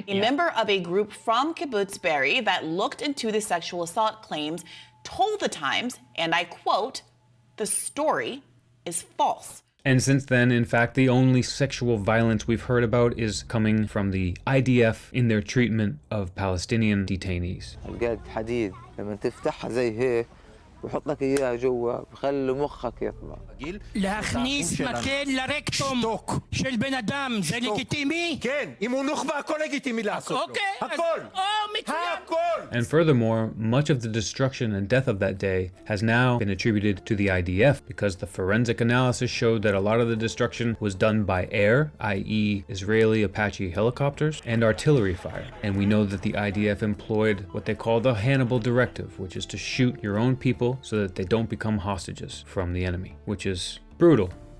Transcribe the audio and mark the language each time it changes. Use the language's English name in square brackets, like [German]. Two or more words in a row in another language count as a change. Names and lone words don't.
[English] A member of a group from Kibbutz Be'eri that looked into the sexual assault claims told the Times, and I quote, the story is false. And since then, in fact, the only sexual violence we've heard about is coming from the IDF in their treatment of Palestinian detainees. [Arabic] بحط لك اياها جوا بخلي مخك يطلع [Hebrew] להכניס מקל לרקטום של בן אדם זה לגיטימי? כן, אם הוא נוח'בה הכל לגיטימי לעשות לו. הכל. הכל. [English] And furthermore, much of the destruction and death of that day has now been attributed to the IDF because the forensic analysis showed that a lot of the destruction was done by air, i.e. Israeli Apache helicopters, and artillery fire. And we know that the IDF employed what they call the Hannibal Directive, which is to shoot your own people so that they don't become hostages from the enemy, which is brutal.